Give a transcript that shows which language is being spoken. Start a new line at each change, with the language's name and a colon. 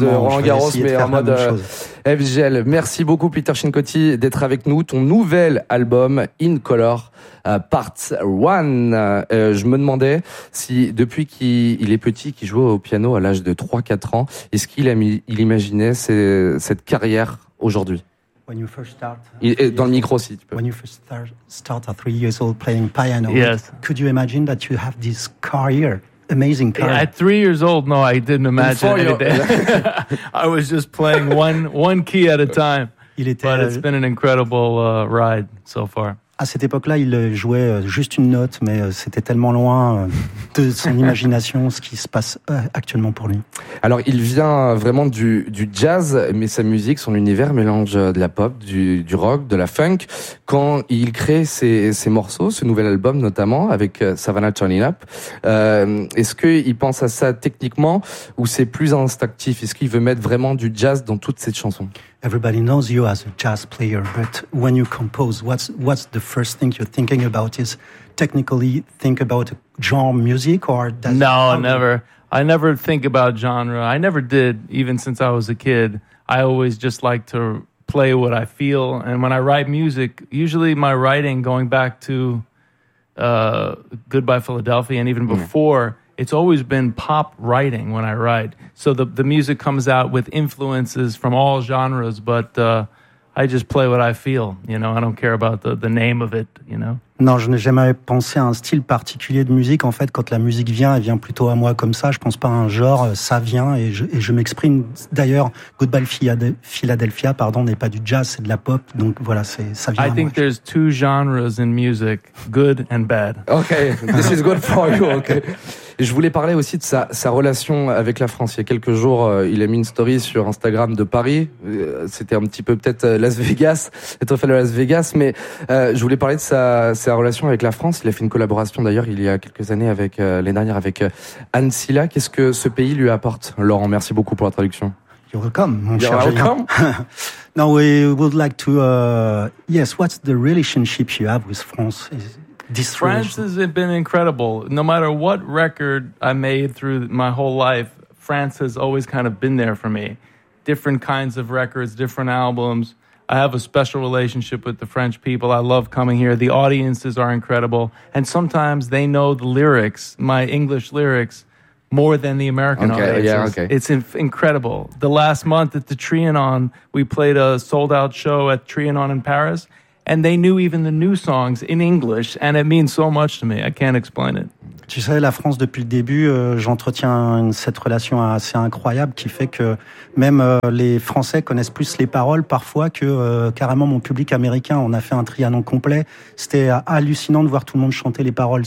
French: De Roland Garros, mais en mode FGL. Merci beaucoup Peter Chincotti d'être avec nous. Ton nouvel album In Color Part 1. Je me demandais si depuis qu'il est petit, qu'il jouait au piano à l'âge de 3-4 ans, est-ce qu'il imaginait cette carrière aujourd'hui?
English: When you first start,
French: dans le micro aussi, tu peux.
English: When you first start at 3 years old playing piano, yes. Could you imagine that you have this career? Amazing career. At 3 years old, no, I didn't imagine anything. I was just playing one key at a time. But it's been an incredible ride so far.
French: À cette époque-là, il jouait juste une note, mais c'était tellement loin de son imagination, ce qui se passe actuellement pour lui. Alors, il vient vraiment du jazz, mais sa musique, son univers mélange de la pop, du rock, de la funk. Quand il crée ses morceaux, ce nouvel album notamment, avec Savannah Turning Up, est-ce qu'il pense à ça techniquement ou c'est plus instinctif? Est-ce qu'il veut mettre vraiment du jazz dans toutes ses chansons?
English: Everybody knows you as a jazz player, but when you compose, what's the first thing you're thinking about? Is technically think about genre music or does no? Never. I never think about genre. I never did, even since I was a kid. I always just like to play what I feel. And when I write music, usually my writing, going back to Goodbye Philadelphia and even before, it's always been pop writing when I write. So the music comes out with influences from all genres, but I just play what I feel, you know. I don't care about the name of it, you know.
French: Non, je n'ai jamais pensé à un style particulier de musique. En fait, quand la musique vient, elle vient plutôt à moi comme ça. Je pense pas à un genre, ça vient et je m'exprime. D'ailleurs, Goodbye Philadelphia, pardon, n'est pas du jazz, c'est de la pop. Donc voilà, c'est ça vient à moi.
English: I think there's two genres in music, good and bad. Okay, this is good for you, okay.
French: Je voulais parler aussi de sa relation avec la France. Il y a quelques jours, il a mis une story sur Instagram de Paris. C'était un petit peu peut-être Las Vegas, être fait à Las Vegas. Mais je voulais parler de sa relation avec la France. Il a fait une collaboration d'ailleurs il y a quelques années, avec l'année dernière, avec Anne Silla. Qu'est-ce que ce pays lui apporte, Laurent? Merci beaucoup pour la traduction.
English: You're welcome, mon cher. You're welcome. Now we would like to... yes, what's the relationship you have with France? France has been incredible. No matter what record I made through my whole life, France has always kind of been there for me. Different kinds of records, different albums. I have a special relationship with the French people. I love coming here. The audiences are incredible. And sometimes they know the lyrics, my English lyrics, more than the American audiences. Okay, yeah, okay. It's incredible. The last month at the Trianon, we played a sold-out show at Trianon in Paris. And they knew even the new songs in English, and it means so much to me. I can't explain it.
French: Tu sais, la France, depuis le début, j'entretiens cette relation assez incroyable qui fait que même les Français connaissent plus les paroles parfois que carrément mon public américain. On a fait un Trianon complet. C'était hallucinant de voir tout le monde chanter les paroles.